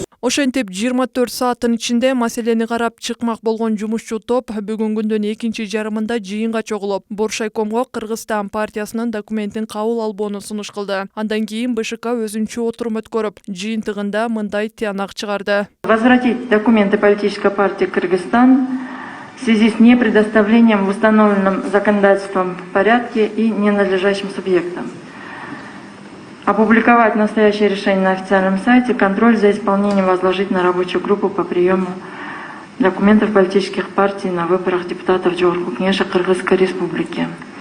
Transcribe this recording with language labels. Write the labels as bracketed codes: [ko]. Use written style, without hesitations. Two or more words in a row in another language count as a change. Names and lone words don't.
[ky] Ошентип 24 сааттын ичинде маселени карап чыкмак болгон жумушчу топ бүгүн күндүн экинчи жарымында жыйынга чогулуп, Боршайкомго Кыргызстан партиясынын документин кабыл албоону сунуш кылды. Андан кийин БШК өзүнчө отурум өткөрүп, жыйынтыгында мындай тыянак чыгарды. [ru] Возвратить документы политической партии Кыргызстан в связи с непредоставлением в установленном законодательством порядке и ненадлежащим субъектам. Опубликовать настоящее решение на официальном сайте, контроль за исполнением возложить на рабочую группу по приему документов политических партий на выборах депутатов Жогорку Кеңеши Кыргызской Республики.